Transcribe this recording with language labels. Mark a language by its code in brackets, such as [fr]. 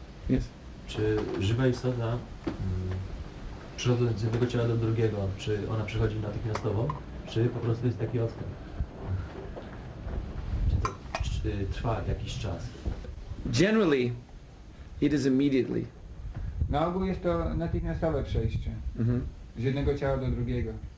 [en] Yes. [pl] Czy żywa istota, przechodząc z jednego ciała do drugiego, czy ona przechodzi natychmiastowo, czy po prostu jest taki odstęp? trwa jakiś czas? [en] Generally, it is immediately. [pl] Na ogół jest to natychmiastowe przejście z jednego ciała do drugiego.